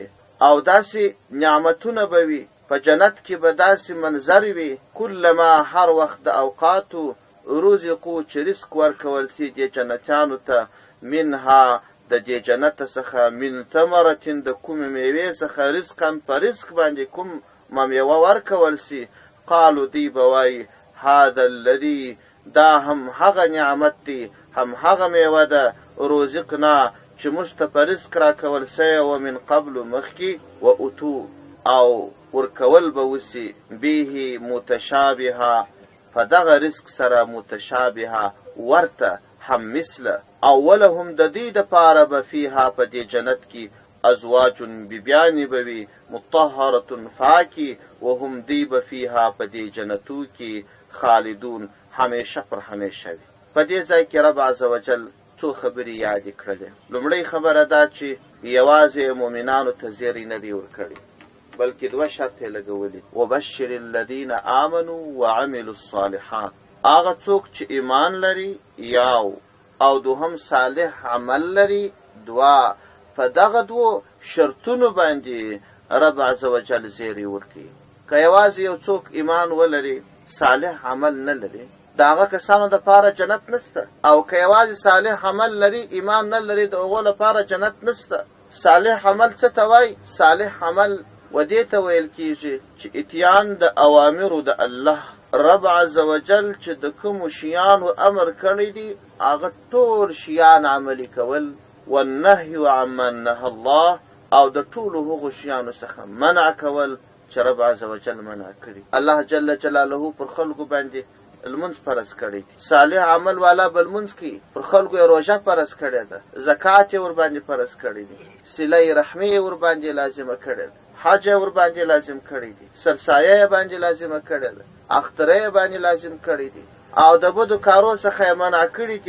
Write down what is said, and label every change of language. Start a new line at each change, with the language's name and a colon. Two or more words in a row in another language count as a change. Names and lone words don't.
Pashto: او داسې نعمتونه به وي په جنت کې به داسې منظر وي کلما هر وخت د اوقاتو رزقو چې رزق ورکول سي دې جنتیانو ته منها د دې جنت څخه
Arabic: من ثمرة
Pashto: د کومې میوې څخه رزقا په رزق باندې کوم میوه ورکول سي قالو دی به وایي
Arabic: هذا الذي
Pashto: دا هم هغه نعمت دی، هم هغه میوه ده رزقنا چې موږ ته په رزق راکول سوی و
Arabic: من قبل
Pashto: مخکې،
Arabic: و اتو
Pashto: او ورکول به وسي به متشابهه په دغه رزق سره متشابهه ورته هم مثله. او ولهم د دې دپاره به فیها په دې جنت کې ازواج بیبیانې به وي مطهرة پاکي، وهم دی به فیها په دې جنتو کې خالدون همیشه پر همیشه وي. په دې ځای کې رب
Arabic: عز وجل
Pashto: څو خبرې یادې کړلې. لومړی خبره دا چې یوازې مؤمنانو ته زیری نه دی ورکړی، بلکې دوه شرط یې لګولي،
Arabic: وبشر الذین آمنوا وعملوا الصالحات.
Pashto: هغه څوک چې ایمان لري یاو او دوهم صالح عمل لري دوا، په دغه دوو شرطونو باندې رب
Arabic: عز وجل
Pashto: زیری ورکوي. که یوازې یو څوک ایمان ولري صالح عمل نه لري د هغه کسانو دپاره جنت نسته، او که یوازې صالح عمل لري ایمان نه لري د هغو لپاره جنت نسته. صالح عمل څه ته وایي؟ صالح عمل و دې ته ویل کېږي چې اتیان د اوامرو د الله رب
Arabic: عز وجل
Pashto: چې د کومو شیانو امر کړی دي هغه ټول شیان عملي کول،
Arabic: والنهي عمن نهى الله،
Pashto: او د ټولو هغو شیانو څخه منع کول چې رب
Arabic: عز وجل
Pashto: منع کړي. الله
Arabic: جل جلاله
Pashto: پر خلقو باندې لمونځ فرض کړی دی. صالح عمل والا به لمونځ کوي، پر خلکو یې روژه فرض کړې ده، زکات یې ورباندې فرض کړی دی، صله رحمي یې ورباندې لازمه کړې ده، حج یې ورباندې لازم کړی دی، سرسایه یې باندې لازمه کړې ده، اختره یې باندې لازم کړی دی، او د بدو کارو څخه یې منع کړي دي.